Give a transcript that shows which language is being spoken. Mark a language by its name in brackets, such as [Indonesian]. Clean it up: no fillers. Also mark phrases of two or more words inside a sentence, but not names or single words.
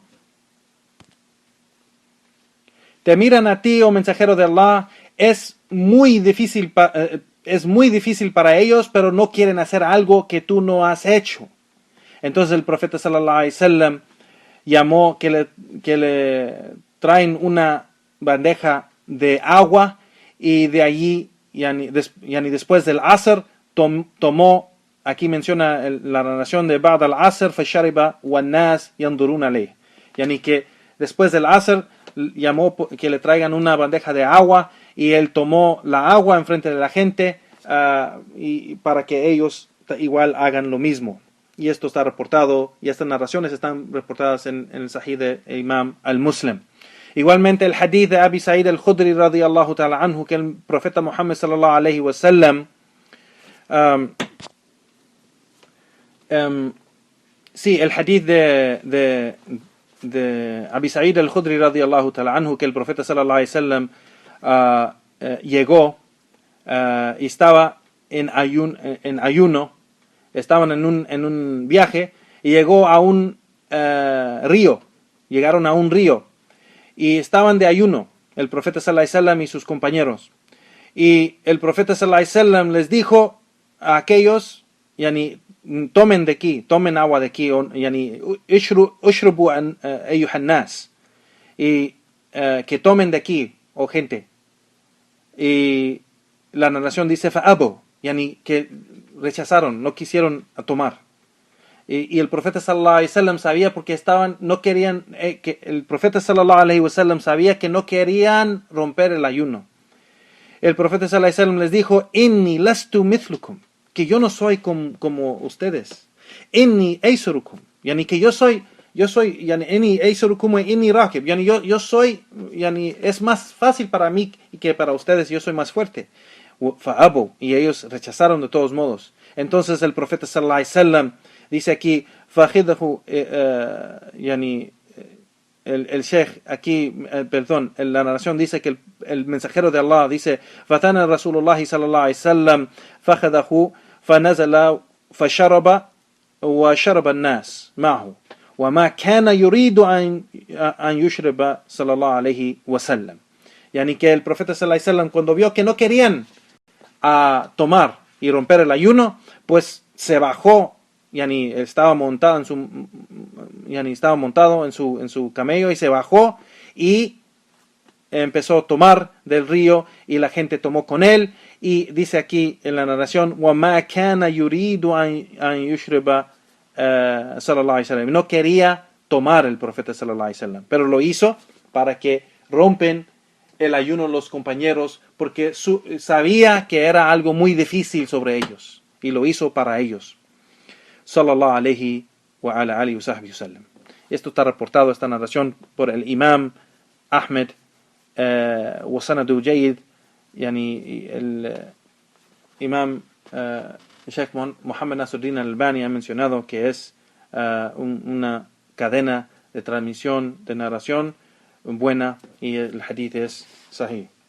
[Spanish] Te miran a ti, oh mensajero de Allah, es muy difícil, es muy difícil para ellos, pero no quieren hacer algo que tú no has hecho. Entonces el profeta [Arabic] صلى الله عليه وسلم [Spanish] llamó que le traen una bandeja de agua, y de allí, yani después del Asr, tomó, aquí menciona la narración de [Arabic] بعد العصر, فشرب والناس ينظرون إليه. [Spanish] Yani que después del Asr llamó que le traigan una bandeja de agua, y él tomó la agua enfrente de la gente, y para que ellos igual hagan lo mismo. Y esto está reportado, y estas narraciones están reportadas en el Sahih de [Arabic] Imam al-Muslim. [Spanish] Igualmente el hadith de Abi Sa'id al-Khudri [Arabic] رضي الله تعالى عنه, [Spanish] que el profeta Muhammad [Arabic] صلى الله عليه وسلم, [Spanish] sí, el hadith de Abi Sa'id al-Khudri [Arabic] رضي الله تعالى عنه, [Spanish] que el profeta [Arabic] صلى الله عليه وسلم [Spanish] llegó y estaba en ayuno, estaban en un viaje, y llegó a un río, llegaron a un río, y estaban de ayuno, el profeta [Arabic] صلى الله عليه وسلم [Spanish] y sus compañeros. Y el profeta [Arabic] صلى الله عليه وسلم [Spanish] les dijo a aquellos, yani, tomen de aquí, tomen agua de aquí, [Arabic] يعني اشربوا أيها الناس, [Spanish] y que tomen de aquí, oh gente. Y la narración dice fa'abu, yani, que rechazaron, no quisieron tomar. Y el profeta [Arabic] صلى الله عليه وسلم [Spanish] sabía, porque no querían, que el profeta [Arabic] صلى الله عليه وسلم [Spanish] sabía que no querían romper el ayuno. El profeta [Arabic] صلى الله عليه وسلم [Spanish] les dijo: [Arabic] إني لست مثلكم, [Spanish] que yo no soy como ustedes. [Arabic] إني أيسركم يعني [Spanish] que yo soy, [Arabic] يعني إني أيسركم وإني راكب, [Spanish] yani yo soy, yani es más fácil para mí que para ustedes, yo soy más fuerte. Fa'abu, y ellos rechazaron de todos modos. Entonces el profeta [Arabic] صلى الله عليه وسلم [Spanish] dice aquí, fajidahu, yani, el sheikh aquí, perdón, la narración dice que el mensajero de Allah dice: [Arabic] فأتى رسول الله صلى الله عليه وسلم فجده فنزل فشرب وشرب الناس معه وما كان يريد أن يشرب صلى الله عليه وسلم. [Spanish] Yani que el profeta [Arabic] صلى الله عليه وسلم, [Spanish] cuando vio que no querían tomar y romper el ayuno, pues se bajó, yani estaba montado en su camello, y se bajó y empezó a tomar del río, y la gente tomó con él. Y dice aquí en la narración: [Arabic] وَمَا كَانَ يُرِيدُ أَن يُشْرِبَ صلى الله عليه وسلم. [Spanish] No quería tomar el profeta [Arabic] صلى الله عليه وسلم, [Spanish] pero lo hizo para que rompen el ayuno los compañeros, porque sabía que era algo muy difícil sobre ellos, y lo hizo para ellos. [Arabic] صلى الله عليه وعلى آله وصحبه وسلم. [Spanish] Esto está reportado, esta narración, por el Imam Ahmed, [Arabic] وسنده جيد, [Spanish] yani el Imam Sheikh Muhammad Nasruddin al-Albani ha mencionado que es una cadena de transmisión, de narración buena, y el hadith es sahih.